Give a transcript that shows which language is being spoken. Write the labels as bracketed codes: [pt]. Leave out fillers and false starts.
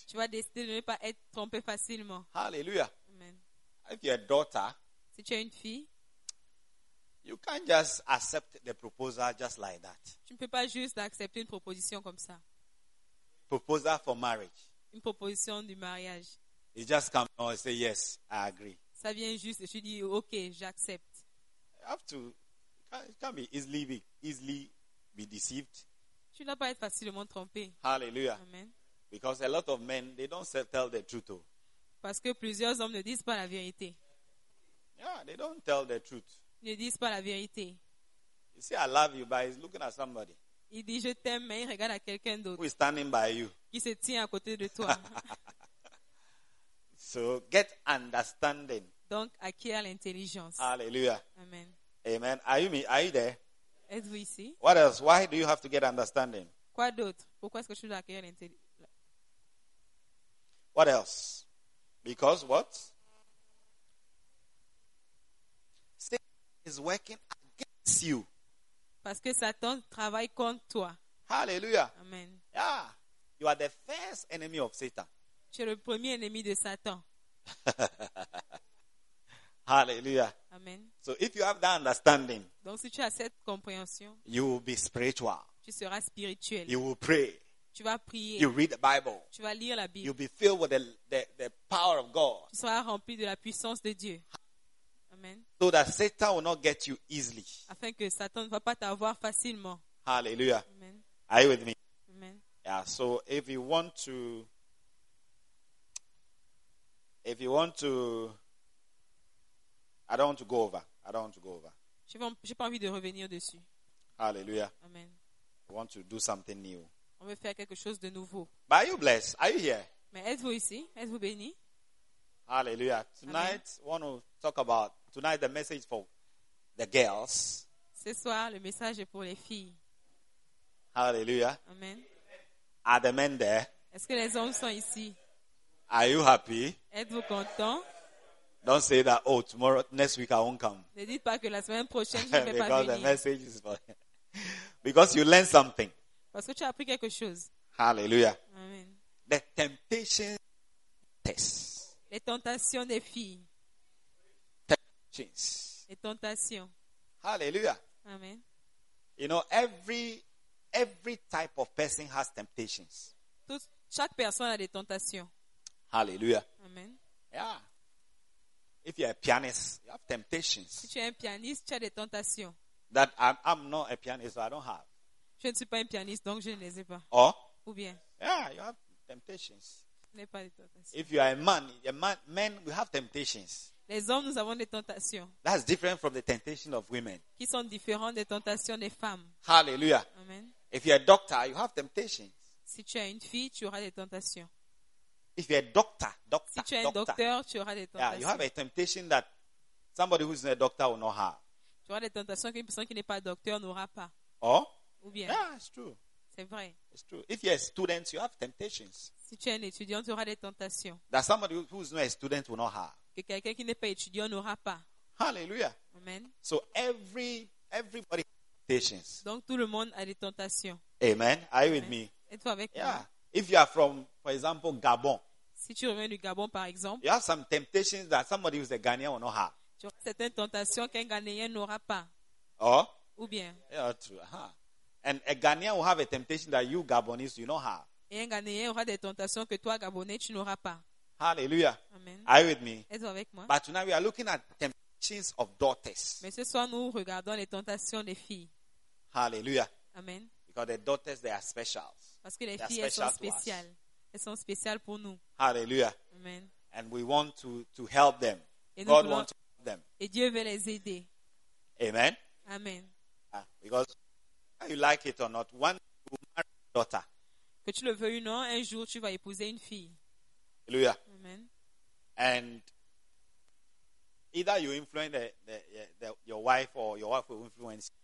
[fr] Tu vas décider de ne pas être trompé facilement. [en] Hallelujah. Amen. If you are a daughter, [fr] si tu es une fille, [en] you can't just accept the proposal just like that. [fr] Tu ne peux pas juste accepter une proposition comme ça. [en] Proposal for marriage. [fr] Une proposition du mariage. [en] You just come and say yes, I agree. [fr] Ça vient juste et tu dis ok, j'accepte. [en] You have to, you can't be easily be deceived. [fr] Tu n'as pas être facilement trompé. [en] Hallelujah. Amen. Because a lot of men, they don't tell the truth. [fr] Parce que plusieurs hommes ne disent pas la vérité. [en] Yeah, they don't tell the truth. [fr] Ne disent pas la vérité. [en] You say, I love you, but he's looking at somebody. [fr] Il dit, je t'aime, mais il regarde à quelqu'un d'autre. [en] Who is standing by you. [fr] Qui se tient à côté de toi. [en] So, get understanding. [fr] Donc, acquiert l'intelligence. [en] Hallelujah. Amen. Amen. Are you there? [fr] Êtes-vous ici? [en] What else? Why do you have to get understanding? [fr] Quoi d'autre? Pourquoi est-ce que tu dois acquérir l'intelligence? [en] What else? Because what? Satan is working against you. [fr] Parce que Satan travaille contre toi. [en] Hallelujah. Amen. Yeah. You are the first enemy of Satan. [fr] Tu es le premier ennemi de Satan. [en] Hallelujah. Amen. So if you have that understanding, [fr] donc si tu as cette compréhension, [en] you will be spiritual. [fr] Tu seras spirituel. [en] You will pray. [fr] Tu vas prier. [en] You read the Bible. [fr] Tu vas lire la Bible. [en] You'll be filled with the power of God. [fr] Tu seras rempli de la puissance de Dieu. [en] Amen. So that Satan will not get you easily. [fr] Afin que Satan ne va pas t'avoir facilement. [en] Hallelujah. Amen. Are you with me? Amen. Yeah. So if you want to, I don't want to go over. I don't want to go over. [fr] J'ai pas envie de revenir dessus. [en] Hallelujah. Amen. I want to do something new. [fr] On veut faire quelque chose de nouveau. [en] But are you blessed? Are you here? [fr] Mais êtes-vous ici? Êtes-vous béni? [en] Hallelujah. Tonight, I want to talk about tonight the message for the girls. [fr] Ce soir, le message est pour les filles. [en] Hallelujah. Amen. Are the men there? [fr] Est-ce que les hommes sont ici? [en] Are you happy? [fr] Êtes-vous content? [en] Don't say that, oh, tomorrow, next week I won't come. [fr] Ne dites pas que la semaine prochaine, je ne vais pas venir. [en] Because the message is for because you learn something. [fr] Parce que tu as appris quelque chose. [en] Hallelujah. Amen. The temptation test. [fr] Les tentations des filles. [en] Temptations. [fr] Les tentations. [en] Hallelujah. Amen. You know, every type of person has temptations. [fr] Chaque personne a des tentations. [en] Hallelujah. Amen. Yeah. If you're a pianist, you have temptations. [fr] Si tu es un pianiste, tu as des tentations. [en] That I'm not a pianist, so I don't have. [fr] Je ne suis pas un pianiste, donc je ne les ai pas. [en] Or, [fr] ou bien. [en] Yeah, you have temptations. [fr] Je n'ai pas des tentations. [en] If you are a man, men, we have temptations. [fr] Les hommes, nous avons des tentations. [en] That's different from the temptation of women. [fr] Qui sont différents des tentations des femmes. [en] Hallelujah. Amen. If you're a doctor, you have temptations. [fr] Si tu es une fille, tu auras des tentations. [en] If you're a doctor, [fr] si tu es un docteur, tu auras des tentations. [en] Yeah, you have a temptation that somebody who is not a doctor will not have. [fr] Tu auras des tentations qu'une personne qui n'est pas docteur n'aura pas. [en] Or, [fr] ou bien. [en] Yeah, it's true. [fr] C'est vrai. [en] It's true. If you're a student, you have temptations. [fr] Si tu es un étudiant, tu auras des tentations. [en] That somebody who is not a student will not have. [fr] Que quelqu'un qui n'est pas étudiant n'aura pas. [en] Hallelujah. Amen. So everybody has temptations. Donc tout le monde a des tentations. Amen. Are you with me? [fr] Êtes-vous avec [en] moi? Yeah. If you are from, for example, Gabon. [fr] Si tu reviens du Gabon, par exemple, [en] you have some temptations that somebody who is a Ghanaian will not have. [fr] Tu auras certaines tentations qu'un Ghanaien n'aura pas. [en] Or? [fr] Ou bien. [en] Yeah, true. Uh-huh. And a Ghanaian will have a temptation that you, Gabonese, you don't have. [fr] Et un Ghanaien aura des tentations que toi, Gabonais, tu n'auras pas. [en] Hallelujah. Amen. Are you with me? [fr] Êtes-vous avec moi? [en] But tonight we are looking at temptations of daughters. [fr] Mais ce soir, nous regardons les tentations des filles. [en] Hallelujah. Amen. Because the daughters, they are special. [fr] Parce que les filles, elles sont spéciales. Elles sont spéciales pour nous. [en] Hallelujah. Amen. And we want to help them. [fr] Et [en] God wants to help them. [fr] Et Dieu veut les aider. [en] Amen. Amen. Because you like it or not, one who marry a daughter. [fr] Que tu le veux ou non, un jour tu vas épouser une fille. [en] Hallelujah. Amen. And either you influence your wife or your wife will influence.